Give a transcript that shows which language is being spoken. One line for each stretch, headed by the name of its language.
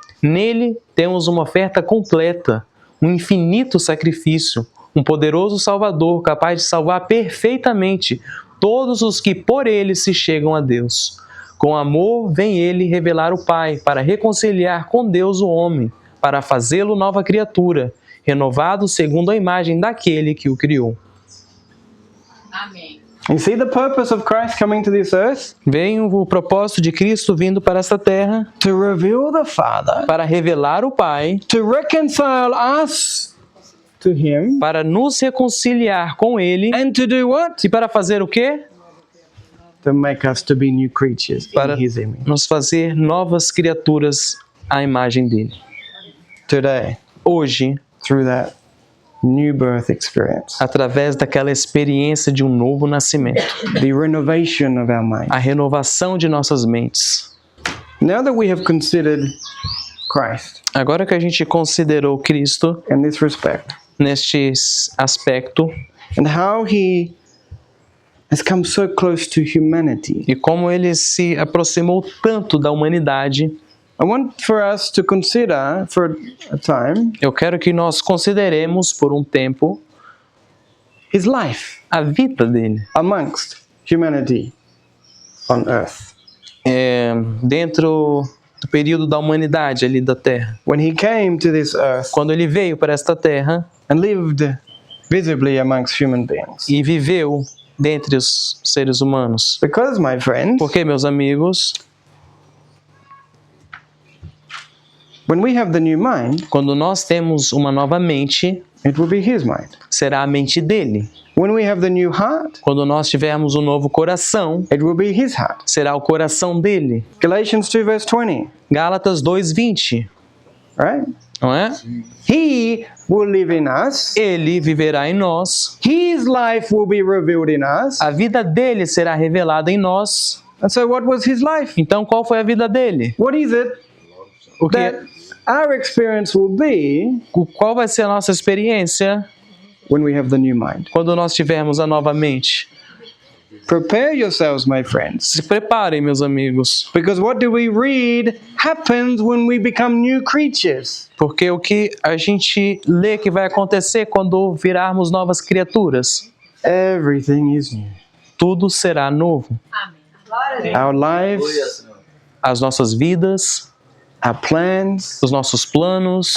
Portuguese: Nele temos uma oferta completa, um infinito sacrifício, um poderoso Salvador capaz de salvar perfeitamente todos os que por ele se chegam a Deus. Com amor vem ele revelar o Pai para reconciliar com Deus o homem, para fazê-lo nova criatura, renovado segundo a imagem daquele que o criou. Amém.
English: You see the purpose of Christ coming to this earth?
Portuguese: Vem o propósito de Cristo vindo para esta terra
English: To reveal the Father,
Portuguese: para revelar o Pai,
English: to reconcile us to Him,
Portuguese: para nos reconciliar com Ele
English: and to do what?
Portuguese: e para fazer o quê?
English: To make us to be new creatures
Portuguese: Para
English: in His image.
Portuguese: nos fazer novas criaturas à imagem dele.
English: Today,
Portuguese: Hoje,
English: through that new birth experience,
Portuguese: através daquela experiência de um novo nascimento,
English: the renovation of our mind.
Portuguese: a renovação de nossas mentes.
English: Now that we have considered Christ
Portuguese: Agora que a gente considerou Cristo
English: in this respect,
Portuguese: neste aspecto
English: and how He has come so close to humanity,
Portuguese: e como ele se aproximou tanto da humanidade,
English: I want for us to consider for a time
Portuguese: eu quero que nós consideremos por um tempo
English: His life
Portuguese: a vida dele
English: amongst humanity on earth.
Portuguese: Dentro do período da humanidade ali da Terra.
English: When He came to this earth
Portuguese: Quando ele veio para esta Terra
English: and lived visibly amongst human beings.
Portuguese: e viveu dentre os seres humanos.
English: Because, my friends,
Portuguese: Porque, meus amigos,
English: when we have the new mind,
Portuguese: quando nós temos uma nova mente,
English: it will be His mind.
Portuguese: será a mente dele.
English: When we have the new heart,
Portuguese: Quando nós tivermos um novo coração,
English: it will be His heart.
Portuguese: será o coração dele.
English: Galatians 2 verse 20,
Portuguese: Gálatas 2:20,
English: right?
Portuguese: não é?
English: He will live in us.
Portuguese: Ele viverá em nós.
English: His life will be revealed in us.
Portuguese: A vida dele será revelada em nós.
English: And so what was His life?
Portuguese: Então, qual foi a vida dele?
English: What is it
Portuguese: O que,
English: that our experience will be
Portuguese: qual vai ser a nossa experiência
English: when we have the new mind?
Portuguese: quando nós tivermos a nova mente?
English: Prepare yourselves, my friends.
Portuguese: Se preparem, meus amigos,
English: Because what do we read happens when we become new creatures.
Portuguese: porque o que a gente lê que vai acontecer quando virarmos novas criaturas,
English: Everything is new.
Portuguese: tudo será novo.
English: Our lives,
Portuguese: As nossas vidas,
English: our plans,
Portuguese: os nossos planos,